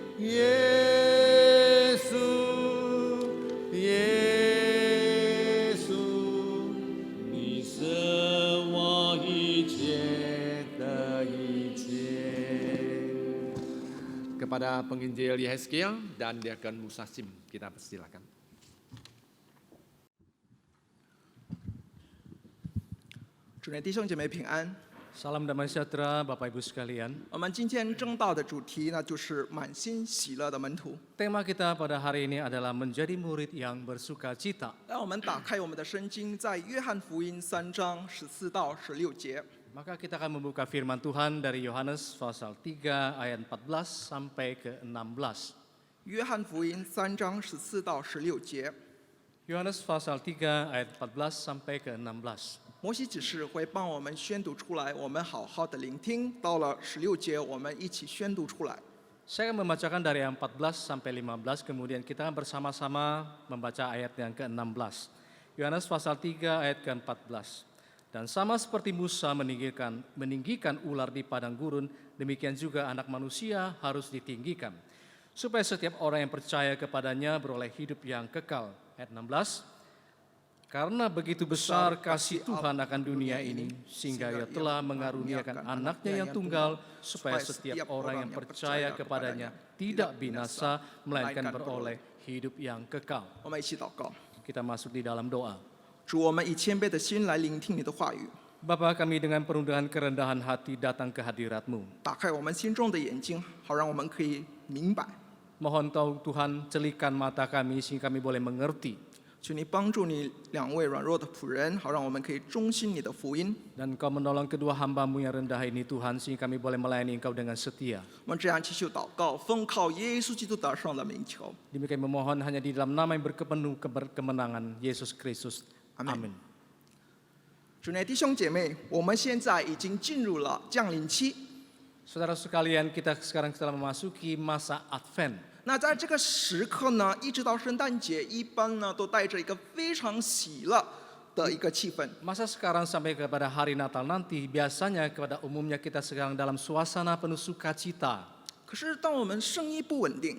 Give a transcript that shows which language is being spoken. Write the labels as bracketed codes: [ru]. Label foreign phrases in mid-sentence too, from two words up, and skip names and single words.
[zh] 耶稣，耶稣，你是我一切的一切。 [id] Kepada penginjil Yehezkiel dan Diakon Musasim, kita persilakan. [zh] 主内弟兄姐妹平安。 [id] Salam damai sejahtera Bapak Ibu sekalian. [zh] 我们今天正道的主题呢，就是满心喜乐的门徒。 [id] Tema kita pada hari ini adalah menjadi murid yang bersuka cita. [zh] 让我们打开我们的圣经，在约翰福音3章14到16节。 [id] Maka kita akan membuka firman Tuhan dari Yohanes pasal 3 ayat 14 sampai ke 16. [zh] 约翰福音3章14到16节。 [id] Yohanes pasal 3 ayat 14 sampai ke 16. [zh] 摩西指示会帮我们宣读出来，我们好好的聆听。到了16节，我们一起宣读出来。 [id] Saya akan membacakan dari ayat 14 sampai 15, kemudian kita akan bersama-sama membaca ayat yang ke-16. Yohanes pasal 3 ayat ke-14. Dan sama seperti Musa meninggikan ular di padang gurun, demikian juga anak manusia harus ditinggikan, supaya setiap orang yang percaya kepadanya beroleh hidup yang kekal. Ayat 16. Karena begitu besar kasih Tuhan akan dunia ini, sehingga Ia telah mengaruniakan anaknya yang tunggal, supaya setiap orang yang percaya kepadanya tidak binasa, melainkan beroleh hidup yang kekal. [zh] 我们一起祷告。 [id] Kita masuk di dalam doa. [zh] 主，我们以谦卑的心来聆听你的话语， [id] Bapa, kami dengan perundangan kerendahan hati datang ke hadirat-Mu. [zh] 打开我们心中的眼睛，好让我们可以明白。 [id] Mohon Tuhan celikan mata kami sehingga kami boleh mengerti. [zh] 求你帮助你两位软弱的仆人，好让我们可以忠心你的福音。 [id] Dan Engkau menolong kedua hamba-Mu yang rendah ini Tuhan, sehingga kami boleh melayani Engkau dengan setia. [zh] 我们这样祈求祷告，奉靠耶稣基督得胜的名求。 [id] Demikian memohon hanya di dalam nama yang berkepenuh kemenangan Yesus Kristus. Amin. [zh] 主内弟兄姐妹，我们现在已经进入了降临期。 [id] Saudara sekalian, kita sekarang telah memasuki masa Advent. [zh] 那在这个时刻呢，一直到圣诞节，一般呢都带着一个非常喜乐的一个气氛。 [id] Masa sekarang sampai kepada hari Natal nanti, biasanya kepada umumnya kita sekarang dalam suasana penuh sukacita. [zh] 可是当我们生意不稳定，